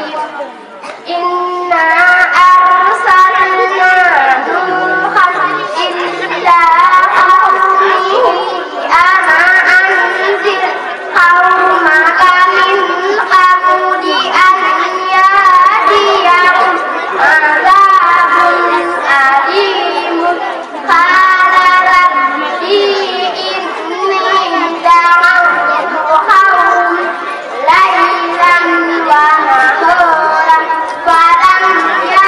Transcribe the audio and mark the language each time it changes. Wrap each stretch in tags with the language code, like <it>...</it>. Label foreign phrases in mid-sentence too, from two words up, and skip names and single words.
<ar>إنا أرسلنا نوحا إلى قومه أن أنذر قومك من قبل أن يأتيهم عذاب أليم قال رب إني دعوت قومي ليلا ونهارا فلم</ar>